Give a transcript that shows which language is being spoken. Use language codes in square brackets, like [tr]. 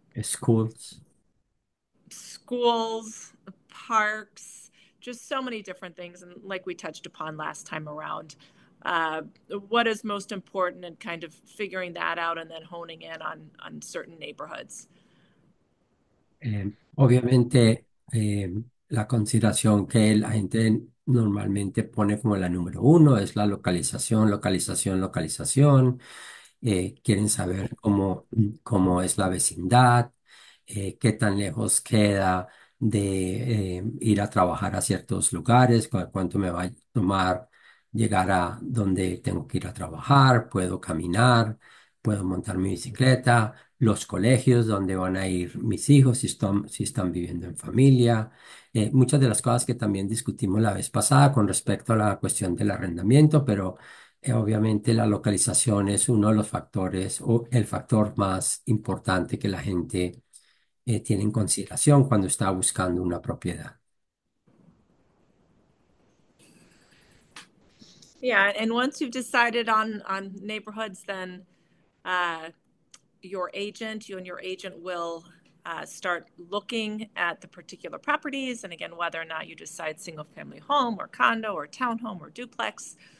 [en] Schools. Schools, parks, just so many different things. And like we touched upon last time around, uh, what is most important and kind of figuring that out and then honing in on certain neighborhoods. [es] Obviamente, la consideración que la gente normalmente pone como la número uno es la localización, localización, localización. Quieren saber cómo es la vecindad, qué tan lejos queda de ir a trabajar a ciertos lugares, cuánto me va a tomar llegar a donde tengo que ir a trabajar, puedo caminar, puedo montar mi bicicleta, los colegios donde van a ir mis hijos si están viviendo en familia, muchas de las cosas que también discutimos la vez pasada con respecto a la cuestión del arrendamiento, pero obviamente la localización es uno de los factores o el factor más importante que la gente tiene en consideración cuando está buscando una propiedad. [en] Yeah, and once you've decided on neighborhoods, then uh, you and your agent will start looking at the particular properties, and again, whether or not you decide single family home or condo or townhome or duplex.